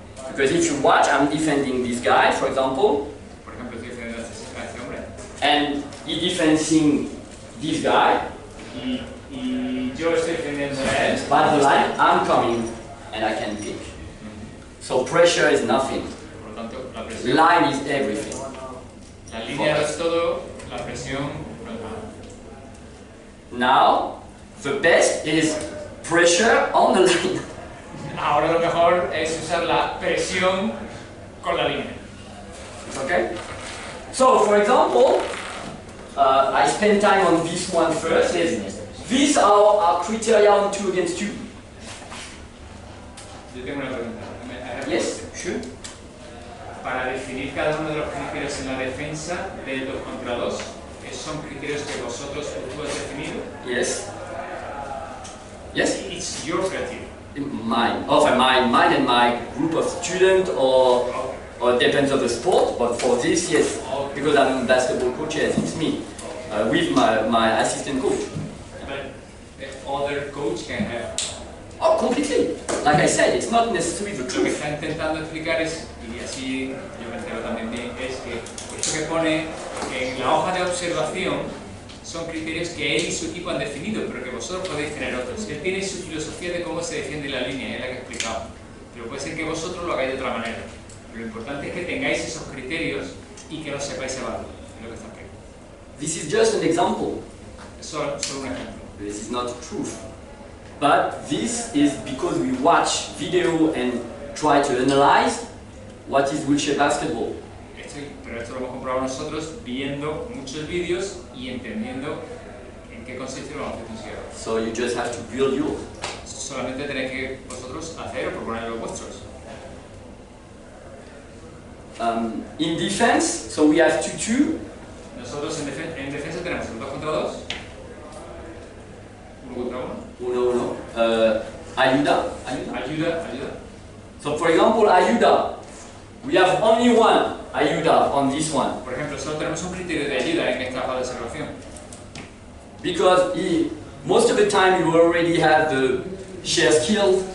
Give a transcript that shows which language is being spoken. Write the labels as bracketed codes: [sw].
[en] Because if you watch, I'm defending this guy, for example, [es] Por ejemplo, estoy defendiendo a este hombre [en] and he defending this guy, [es] y yo estoy defendiendo a él. [en] that's the line, I'm coming and I can pick. So pressure is nothing, [es] Por lo tanto, la presión, [en] line is everything. [es] la línea es todo, la presión no es nada. [en] Now, the best is pressure on the line. [es] Ahora lo mejor es usar la presión con la línea. [en] Okay? So, for example, I spend time on this one first. These are our criteria on 2 against 2. [es] Yo tengo una pregunta. [en] Yes, sure. [es] Para definir cada uno de los criterios en la defensa del 2 contra 2, ¿son criterios que vosotros habéis definido? [en] Yes. Yes? It's your criteria. Mine. Mine and my group of students, or depends on the sport. But for this, yes, because I'm a basketball coach, yes, it's me with my assistant coach. But the other coach can have. Oh, completely. Like I said, it's not necessarily the [es] Lo que [en] truth. [es] está intentando explicar es, y así yo me entero también bien, es que esto que pone en la hoja de observación son criterios que él y su equipo han definido, pero que vosotros podéis tener otros. Él tiene su filosofía de cómo se defiende la línea, es la que he explicado. Pero puede ser que vosotros lo hagáis de otra manera. Lo importante es que tengáis esos criterios y que los sepáis evaluar. Es lo que está aquí. [en] This is just an example. [es] Es solo un ejemplo. [en] This is not truth. But this is because we watch video and try to analyze what is wheelchair basketball. [es] Pero esto lo hemos comprobado nosotros viendo muchos vídeos y entendiendo en qué consiste el baloncesto en silla de ruedas. [en] So you just have to build yours. [es] Solamente tenéis que vosotros hacer o proponer los vuestros. [en] In defense, so we have 2-2. [es] Nosotros en defensa tenemos el 2 contra 2, 1 contra 1, [en] 1-1. Ayuda. [es] ayuda. [en] So for example, ayuda. We have only one ayuda on this one. [es] Por ejemplo, solo tenemos un criterio de ayuda en esta hoja de observación. [en] Because most of the time you already have the share skills,